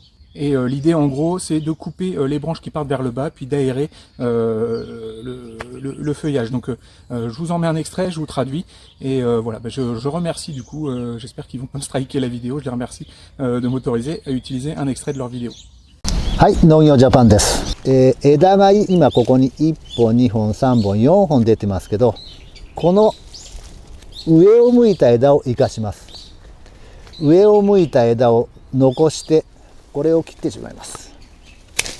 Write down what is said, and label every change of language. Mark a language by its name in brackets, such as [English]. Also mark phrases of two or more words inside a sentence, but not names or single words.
[French] Et l'idée en gros c'est de couper les branches qui partent vers le bas puis d'aérer le feuillage. Donc je vous en mets un extrait, je vous traduis et voilà, je remercie du coup, j'espère qu'ils vont pas me striker la vidéo, je les remercie de m'autoriser à utiliser un extrait de leur vidéo. [Japanese] はい、農業ジャパンです。枝が今ここに1本、2本、3本、4本出てますけど、この上を向いた枝を生かします。上を向いた枝を残してこれを切ってしまいます。